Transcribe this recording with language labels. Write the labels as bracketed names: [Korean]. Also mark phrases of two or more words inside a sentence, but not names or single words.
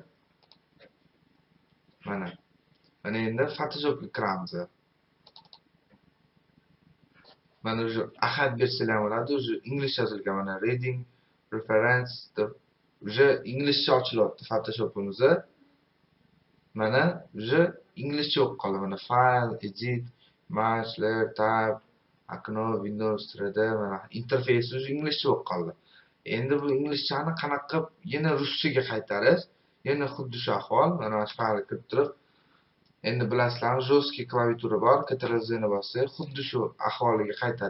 [Uzbek] Mana endi Photoshopga kiramiz. Mana shu ahad bersanglar bo'ladi, shu inglizcha yozilgan mana [English] reading reference [Uzbek] deb shu inglizcha ochilyapti Photoshopimiz. Mana shu inglizcha o'qib qoldi. [English] Mana file, edit, image, layer, tab, [Uzbek] okno, Windows 3D mana interfeysi shu inglizcha o'qib qoldi. Endi bu inglizchani qanaqa qilib yana ruschaga qaytarish? Yana xuddi shu ahvol. Mana shu faylga kirib turib, endi bilasizlar, jostki klaviatura bor, Ctrl+Z-ni bossak, xuddi shu ahvoliga qaytadi.